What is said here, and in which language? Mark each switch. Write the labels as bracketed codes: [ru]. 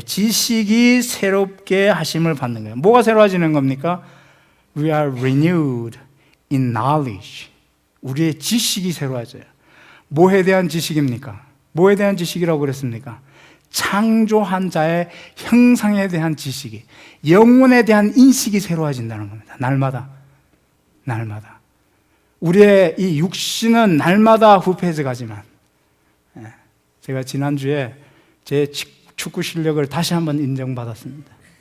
[ko] 지식이 새롭게 하심을 받는 거예요. 뭐가 새로워지는 겁니까? [en] We are renewed in knowledge. [ko] 우리의 지식이 새로워져요. 뭐에 대한 지식입니까? 뭐에 대한 지식이라고 그랬습니까? 창조한 자의 형상에 대한 지식이, 영혼에 대한 인식이 새로워진다는 겁니다. 날마다. 우리의 이 육신은 날마다 후패해 가지만, 제가 지난주에 제 축구 실력을 다시 한번 인정받았습니다.